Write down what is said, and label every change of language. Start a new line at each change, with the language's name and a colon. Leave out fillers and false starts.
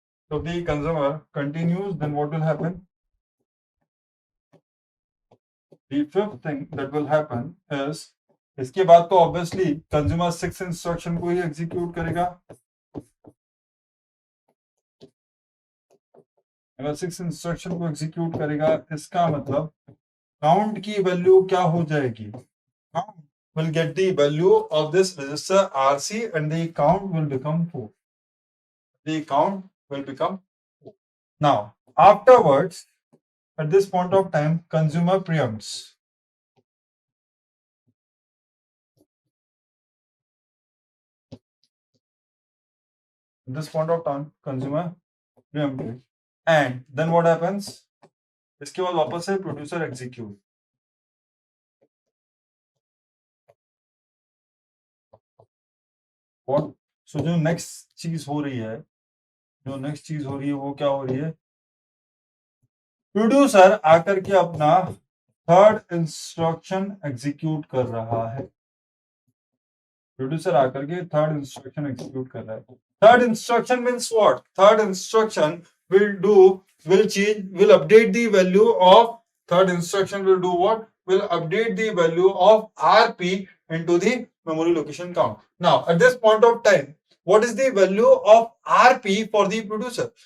English: So the consumer continues, then what will happen? The fifth thing that will happen is
Hindi: इसके बाद तो obviously consumer 6 instruction को ही execute करेगा। अगर 6 instruction को एग्जीक्यूट करेगा इसका मतलब काउंट की वैल्यू क्या हो जाएगी?
English: Count will get the value of this register RC and the count will become 4. The count will become 4. Now, afterwards, at this point of time, consumer preempts. At this point of time, consumer preempted. And then what happens?
Hindi: इसके बाद वापस से producer execute. What so जो next चीज हो रही है वो क्या हो रही है, प्रोड्यूसर आकर के अपना थर्ड इंस्ट्रक्शन एग्जीक्यूट कर रहा है। प्रोड्यूसर आकर के थर्ड इंस्ट्रक्शन एग्जीक्यूट कर रहा है।
English: Third instruction means what, third instruction will update the value of, third instruction will do what, will update the value of rp into the memory location count. Now at this point of time, what is the value of rp for the producer?